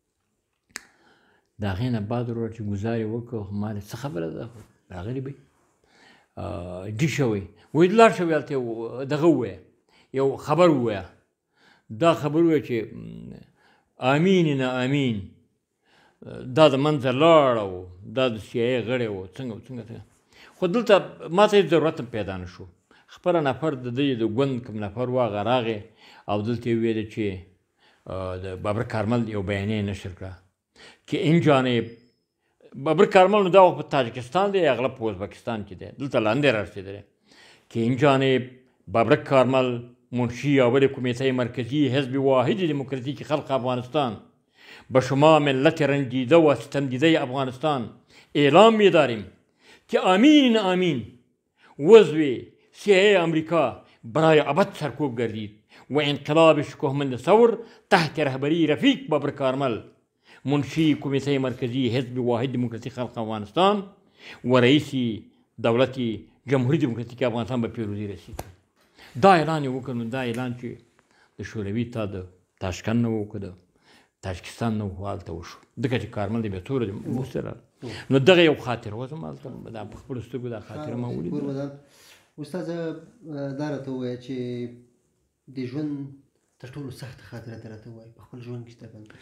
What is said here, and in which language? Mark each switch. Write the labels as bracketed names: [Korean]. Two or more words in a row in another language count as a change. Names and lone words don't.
[Pashto] د هغې نه بعد وروره چې ګزار یې وکړ، ما ویل څه خبره ده، راغلی به ډي شوی، وایي لاړ شه هلته دغه ووایه، یو خبر ووایه، دا خبر ووایه چې امین نه امین دا د منځه لاړه و، دا د CIA غړی و، څنګه څنګه. خو دلته ما ته هېڅ ضرورت هم پیدا نه شو. خپله نفر د دې د ګوند کوم نفر و هغه راغی او دلته یې وویل چې د بابر کارمل یو بیانیه یې نشر کړه [Persian] که این جانب بابر کارمل [Pashto] نو دا وخت په تاجکستان دی، اغلب په ازبکستان کې دی، دلته لاندې رارسېدلی. [Persian] که این جانب بابر کارمل منشی اول کمیته مرکزی حزب واحد دموکراتیک خلق افغانستان به شما ملت رنجیده و ستمدیده افغانستان اعلام می‌داریم که آمین آمین عضو CIA امریکا برای ابد سرکوب گردید و انقلاب شکوهمند ثور تحت رهبری رفیق بابر کارمل منشی کمیته مرکزی حزب واحد دموکراتیک خلق افغانستان و رئیس دولت جمهوری دموکراتیک افغانستان به پیروزی رسید. [Pashto] دا اعلان یې وکړ. نو دا اعلان چې د شوروي تا د تاشکند نه وکړ، د تاجکستان نه و، هلته وشو، ځکه چې کارمل د بیا توره وسره. نو دغه یو خاطره وه زما هلته، دا په خپلو سترګو دا خاطره ما ولیده. استاده دا راته ووایه چې د ژوند تر ټولو سخته خاطره ته راته ووایه په خپل ژوند کې چې تا باندې